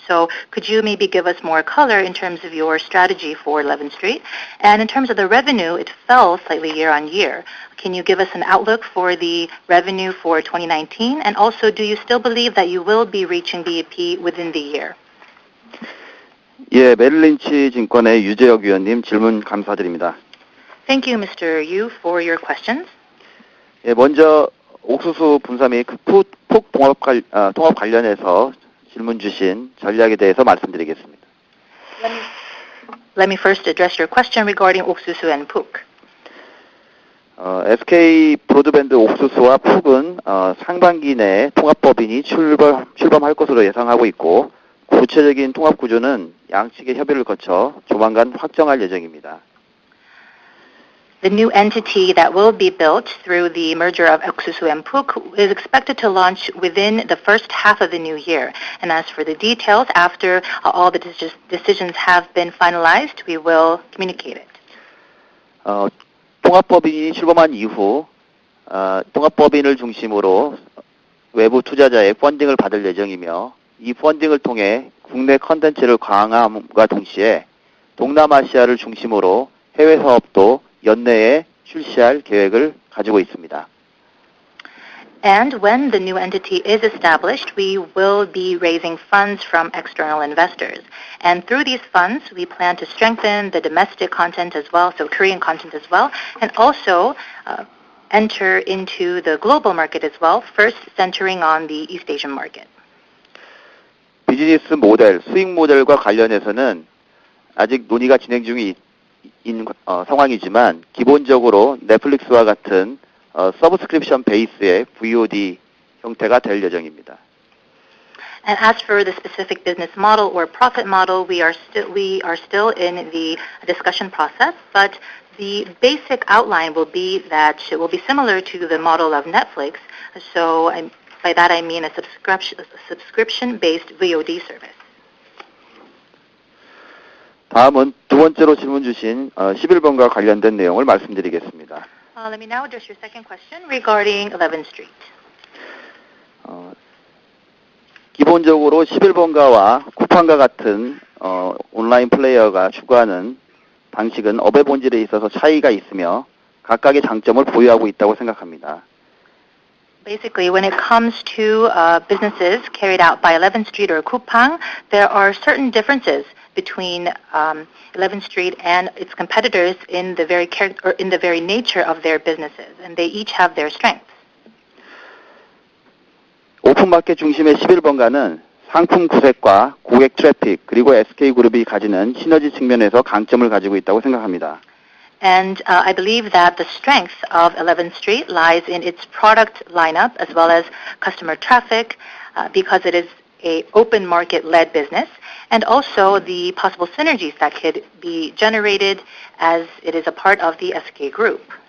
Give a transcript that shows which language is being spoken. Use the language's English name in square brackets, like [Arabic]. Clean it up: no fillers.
[English] So could you maybe give us more color in terms of your strategy for 11th Street? And in terms of the revenue, it fell slightly year on year. Can you give us an outlook for the revenue for 2019? And also, do you still believe that you will be reaching BEP within the year? [Korean] 예, 메릴린치 증권의 유재혁 위원님 질문 감사드립니다. [English] Thank you, Mr. Yu, for your questions. [Korean] 예, 먼저 옥수수 분사 및 푹 통합 관련해서 질문 주신 전략에 대해서 말씀드리겠습니다. [English] Let me first address your question regarding 옥수수 and 푹. [Korean] SK 브로드밴드 옥수수와 푹은 상반기 내에 통합법인이 출범할 것으로 예상하고 있고 구체적인 통합 구조는 양측의 협의를 거쳐 조만간 확정할 예정입니다. [English] The new entity that will be built through the merger of 옥수수 and 푹 is expected to launch within the first half of the new year. And as for the details, after all the decisions have been finalized, we will communicate it. [Korean] 통합법인이 출범한 이후 통합법인을 중심으로 외부 투자자의 펀딩을 받을 예정이며 이 펀딩을 통해 국내 컨텐츠를 강화함과 동시에 동남아시아를 중심으로 해외 사업도 연내에 출시할 계획을 가지고 있습니다. [English] And when the new entity is established, we will be raising funds from external investors. And through these funds, we plan to strengthen the domestic content as well, so Korean content as well, and also enter into the global market as well, first centering on the East Asian market. [Korean] 비즈니스 모델, 수익 모델과 관련해서는 아직 논의가 진행 중인 상황이지만 기본적으로 넷플릭스와 같은 서브스크립션 베이스의 VOD 형태가 될 예정입니다. [English] And as for the specific business model or profit model, we are still in the discussion process, but the basic outline will be that it will be similar to the model of Netflix. So by that I mean a subscription-based VOD service. [Korean] 다음은 두 번째로 질문 주신 11번과 관련된 내용을 말씀드리겠습니다. [English] Let me now address your second question regarding 11th Street. [Korean] 기본적으로 11번가와 쿠팡과 같은 온라인 플레이어가 추구하는 방식은 업의 본질에 있어서 차이가 있으며 각각의 장점을 보유하고 있다고 생각합니다. [English] Basically, when it comes to businesses carried out by 11th Street or Coupang, there are certain differences between 11th Street and its competitors in the very nature of their businesses, and they each have their strengths. [Korean] 오픈마켓 중심의 11번가는 상품 구색과 고객 트래픽 그리고 SK그룹이 가지는 시너지 측면에서 강점을 가지고 있다고 생각합니다. [English] And I believe that the strength of 11th Street lies in its product lineup as well as customer traffic because it is an open market-led business, and also the possible synergies that could be generated as it is a part of the SK Group.